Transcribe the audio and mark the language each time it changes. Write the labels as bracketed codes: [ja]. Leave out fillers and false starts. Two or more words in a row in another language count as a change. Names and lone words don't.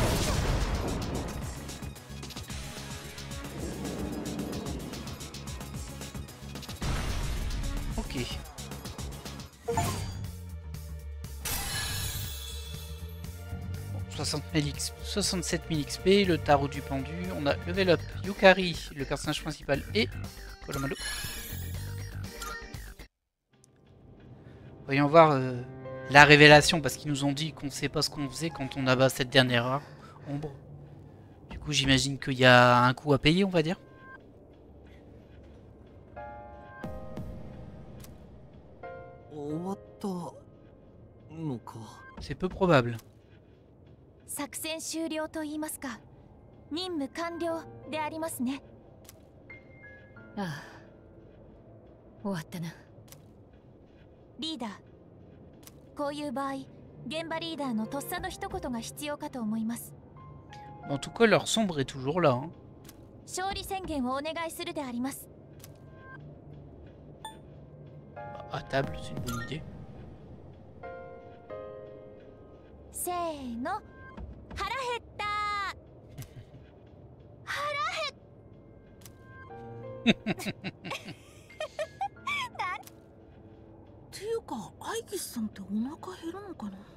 [fr] Ok. Bon, 67 000 XP, le tarot du pendu, on a [en] level up [fr] Yukari, le personnage principal, et Kolomado. Voyons voir la révélation, parce qu'ils nous ont dit qu'on sait pas ce qu'on faisait quand on abat cette dernière ombre. Du coup, j'imagine qu'il y a un coût à payer, on va dire. C'est peu probable. [ja] 作戦終了と言いますか、任務完了でありますね。ああ、終わったな。リーダー、こういう場合、現場リーダーのとっさの一言が必要かと思います。 [fr] En tout cas, leur sombre est toujours là. Hein. [ja] 勝利宣言をお願いするであります。 [fr] À table, c'est une bonne idée. [ja] せーの。腹減った腹減っていうか、アイギスさんってお腹減るのかな。